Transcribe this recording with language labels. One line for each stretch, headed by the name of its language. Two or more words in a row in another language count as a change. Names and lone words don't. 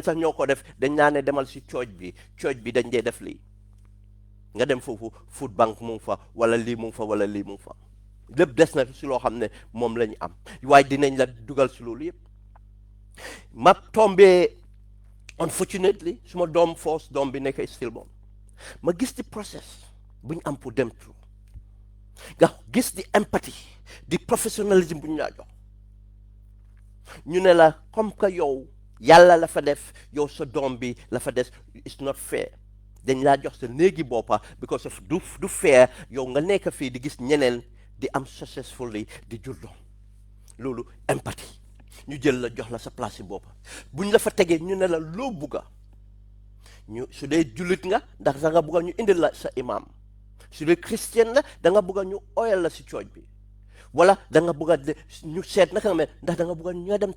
Wolof: sax ñoo ko def dañ naa ne demal si church bi dañ dee def lii nga dem foofu
English: food bank
Wolof: mu ngi fa wala lii mu ngi fa wala lii mu ngi fa lépp des na si loo xam ne moom la ñu am waaye dinañ la dugal si loolu yëpp ma tombé unfortunately suma doom first doom bi nekk stillborn ma gis di process bu ñu am pour dem through nga gis di empathy di professionnalisme bu ñu laa jox ñu ne la
French: comme que
Wolof: yow yàlla la fa def yow sa doom bi la fa des
English: it's not fair
Wolof: dañ laa jox sa néegi boppa because of du fair yow nga nekk fii di gis ñeneen di am successfully di jur doom loolu empathy ñu jël la jox la sa place yi boppa buñ la fa tegee ñu ne la loo bugga ñu su dee jullit nga ndax da nga bugga ñu indil la sa imam su dee chrétien la da nga bugga ñu oyal la si cooj bi wala da nga bugga ñu seet naka nga mel ndax da nga bugga ñu dem